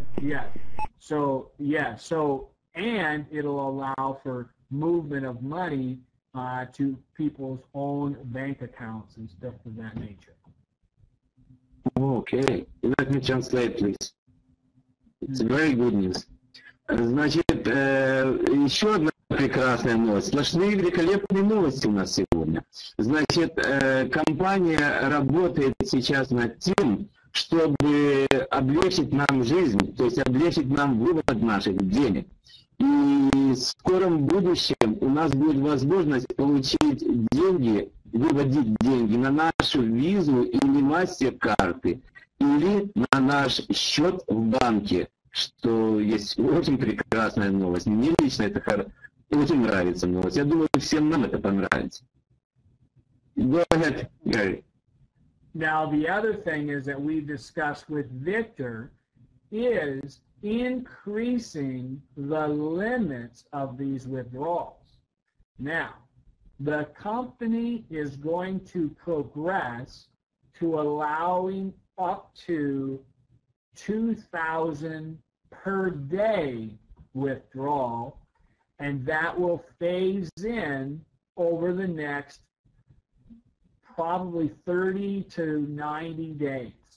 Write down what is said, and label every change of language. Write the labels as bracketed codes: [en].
[en] Yes. So, and it'll allow for movement of money to people's own bank accounts and stuff of that nature. Okay, let me translate, please. It's very good news. [ru] Значит, еще одна прекрасная новость. Сплошные великолепные новости у нас сегодня. Значит, компания работает сейчас над тем, чтобы облегчить нам жизнь, то есть облегчить нам вывод наших денег. И в скором будущем у нас будет возможность получить деньги, выводить деньги на нашу визу или мастер-карты, или на наш счет в банке, что есть очень прекрасная новость. Мне лично это очень нравится новость. Я думаю, всем нам это понравится. [en] Go ahead, Gary. Now, the other thing is that we discussed with Victor is increasing the limits of these withdrawals. Now, the company is going to progress to allowing up to 2,000 per day withdrawal, and that will phase in over the next probably 30 to 90 days.